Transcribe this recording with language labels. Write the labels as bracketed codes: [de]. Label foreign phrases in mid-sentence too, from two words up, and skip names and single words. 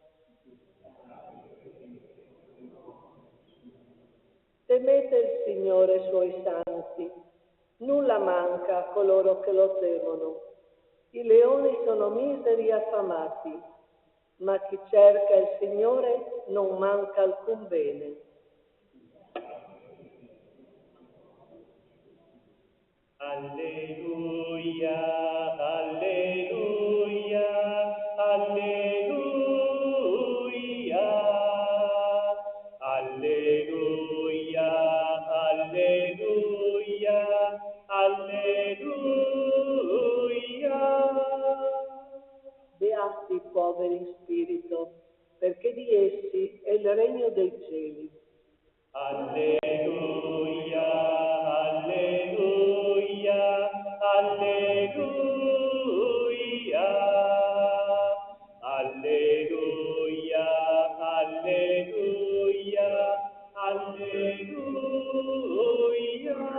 [it] Temete il Signore, suoi santi. Nulla manca a coloro che lo temono. I leoni sono miseri e affamati, ma chi cerca il Signore non manca alcun bene. Alleluia, alleluia, alleluia, alleluia, alleluia, alleluia. Beati i poveri in spirito, perché di essi è il regno dei cieli. Alleluia, alleluia, alleluia, alleluia, alleluia, alleluia.